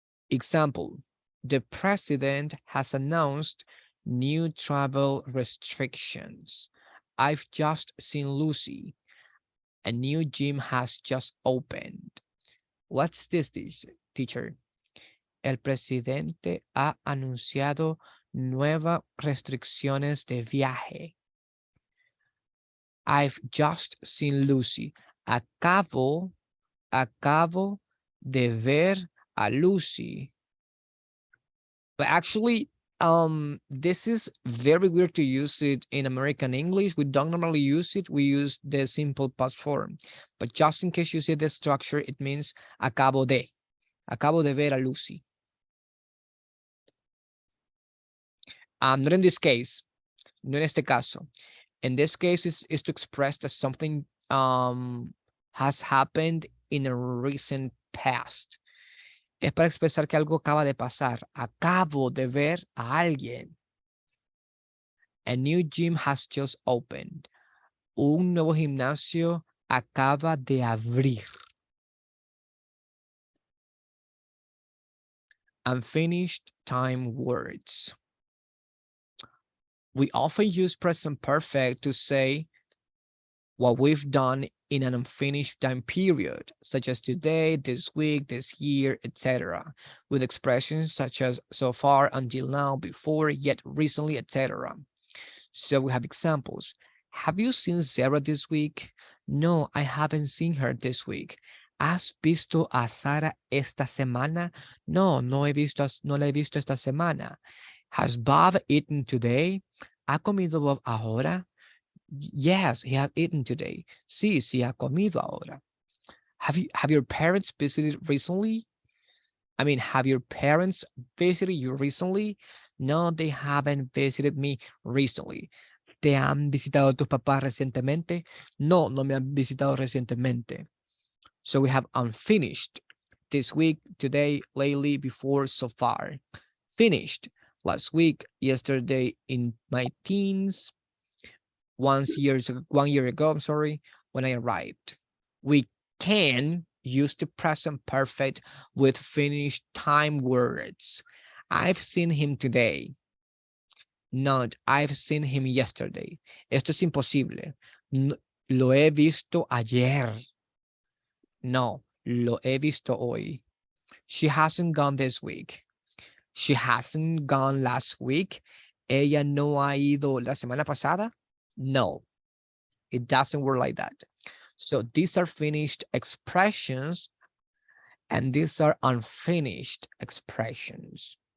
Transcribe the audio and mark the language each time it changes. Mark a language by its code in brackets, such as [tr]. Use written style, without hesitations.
[en] Example, the president has announced new travel restrictions. I've just seen Lucy. A new gym has just opened. What's this, teacher? [es] El presidente ha anunciado nuevas restricciones de viaje. [en] I've just seen Lucy. [es] Acabo de ver a Lucy. [en] But actually, this is very weird to use it in American English. We don't normally use it. We use the simple past form. But just in case you see the structure, it means [es] acabo de ver a Lucy. [en] Not in this case, [es] no en este caso. [en] In this case, is to express that something has happened in a recent past. [es] Es para expresar que algo acaba de pasar. Acabo de ver a alguien. [en] A new gym has just opened. [es] Un nuevo gimnasio acaba de abrir. [en] Unfinished time words. We often use present perfect to say what we've done in an unfinished time period, such as today, this week, this year, etc., with expressions such as so far, until now, before, yet, recently, etc. So we have examples. Have you seen Sarah this week? No, I haven't seen her this week. [es] ¿Has visto a Sara esta semana? No, no la he visto esta semana. [en] Has Bob eaten today? [es] ¿Ha comido Bob ahora? [en] Yes, he has eaten today. [es] Sí, ha comido ahora. [en] Have your parents visited recently? I mean, have your parents visited you recently? No, they haven't visited me recently. [es] ¿Te han visitado tus papás recientemente? No, no me han visitado recientemente. [en] So we have unfinished. This week, today, lately, before, so far. Finished. Last week, yesterday, in my teens. 1 year ago, I'm sorry, when I arrived. We can use the present perfect with finished time words. I've seen him today. Not, I've seen him yesterday. [es] Esto es imposible. No, lo he visto ayer. No, lo he visto hoy. [en] She hasn't gone this week. She hasn't gone last week. [es] Ella no ha ido la semana pasada. [en] No, it doesn't work like that. So these are finished expressions and these are unfinished expressions.